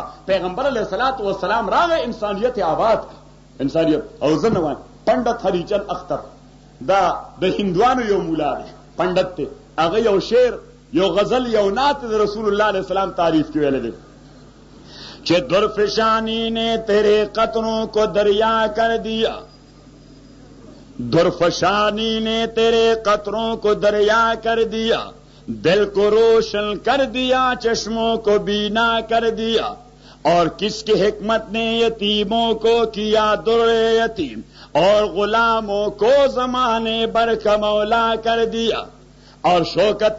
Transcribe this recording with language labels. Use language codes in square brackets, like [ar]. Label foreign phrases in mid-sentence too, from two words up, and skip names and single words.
[ps] پیغمبر [ar] علیه الصلاۃ والسلام [ps] راغی انسانیت آباد، انسانیت. او زنه وای پندت هریچند اختر دا د هندوانو یو مولا دی، پندت ته هغه یو شعر یو غزل یو نعت د رسول الله [ar] علیہ السلام [ps] تعریف کې ویل دي چې [ur] درفشانی نے تیرے قطروں کو دریا کر دیا، درفشانی نے تیرے قطروں کو دریا کر دیا، دل کو روشن کر دیا، چشموں کو بینا کر دیا، اور کس کی حکمت نے یتیموں کو کیا در یتیم، اور غلاموں کو زمانے بر کا مولا کر دیا، اور شوکت